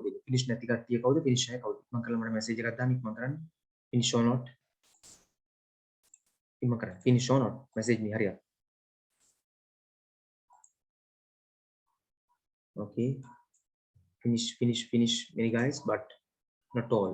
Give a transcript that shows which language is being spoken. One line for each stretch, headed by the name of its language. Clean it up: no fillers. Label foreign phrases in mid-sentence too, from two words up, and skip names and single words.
Sinhala: Finish නැති කට්ටිය කවුද? Finish අය කවුද? මම කළා මට message එකක් දාන්න ඉක්මන් කරන්න.
English: Finish or not?
Sinhala: ඉක්මන් කරන්න.
English: Finish or not? Message me හරියට. Okay. Finish many guys, but not all.